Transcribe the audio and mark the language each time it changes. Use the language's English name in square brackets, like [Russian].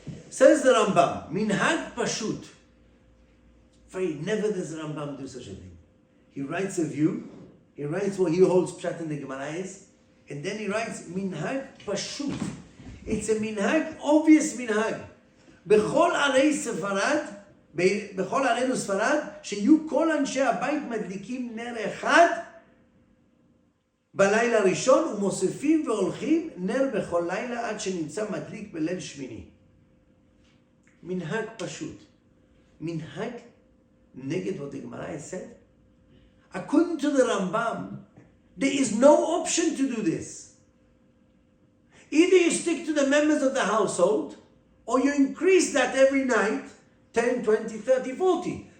[English] Says the Rambam, Minhag Pashut. Never does the Rambam do such a thing. He writes a view, he writes what he holds Pshat in the Gemara is, and then he writes Minhag Pashut. It's a minhag, obvious minhag. [Hebrew] Bechol arei Sepharad, בכל עלינו ספרד, שיהיו כל אנשי הבית מדליקים נר אחד בלילה הראשון ומוסיפים והולכים נר בכל לילה עד שנמצא מדליק בליל שמיני. מנהג פשוט. מנהג נגד [English] what the Gemara has said. According to the Rambam, there is no option to do this. Either you stick to the members of the household or you increase that every night 10, 20, 30, 40.